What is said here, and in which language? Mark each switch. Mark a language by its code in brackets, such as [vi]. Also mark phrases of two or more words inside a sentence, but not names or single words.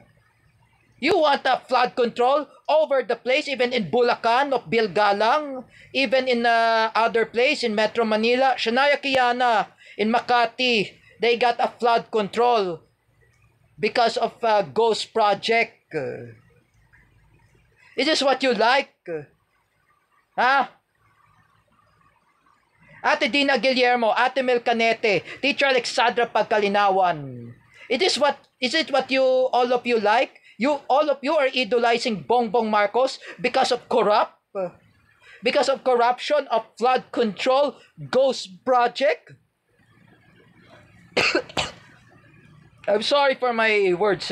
[en] You want a flood control over the place, even in Bulacan of Bilgalang, even in other place in Metro Manila, Shania Kiana, in Makati, they got a flood control because of Ghost Project. Is this what you like? Huh? Ate Dina Guillermo, Ate Mel Canete, Teacher Alexandra Pagkalinawan. Is it what you all of you like? All of you are idolizing Bongbong Marcos because of because of corruption of flood control Ghost Project? I'm sorry for my words.